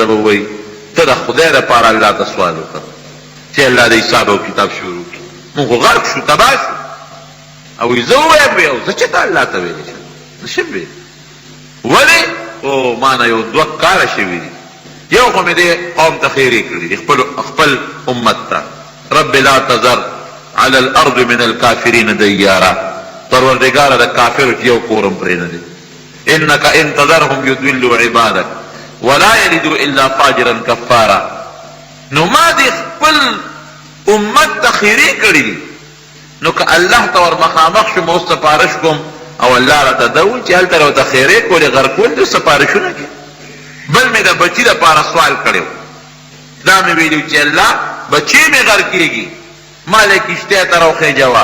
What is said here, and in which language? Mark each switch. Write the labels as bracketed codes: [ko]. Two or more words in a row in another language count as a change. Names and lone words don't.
[ps] به ووایي ته د خدای دپاره الله ته سوال وکړه چې الله د حساب او کتاب شروع کړي موږ خو غرق شو تباه شو او زه ووایم او زه چېرته الله ته ویلی شم نشم ویلی ولې او ما نه یو 2 کاله شوي دي یو خو مې دې قوم ته خیرې کړي دي خپل امت ته [ar] رب لا تذر على الارض من الكافرين دیارا [ps] پروردګاره د کافرو کې یو کورم پرې نه دی [ar] انك ان تذرهم يضلوا عبادك ولا يلدوا الا فاجرا كفارا [ps] نو ما دې خپل امت ته خیرې کړي دي نو که الله ته ور مخامخ شم اوس سپارش کوم او الله راته دا وایي چې هلته راته خیرې کولې غرقول دي سپارشونه کې بل مې د بچي دپاره سوال کړی دا مې ویلو چې الله بچی مې غر کېږي، ما له کشتۍ ته راوخېجوه.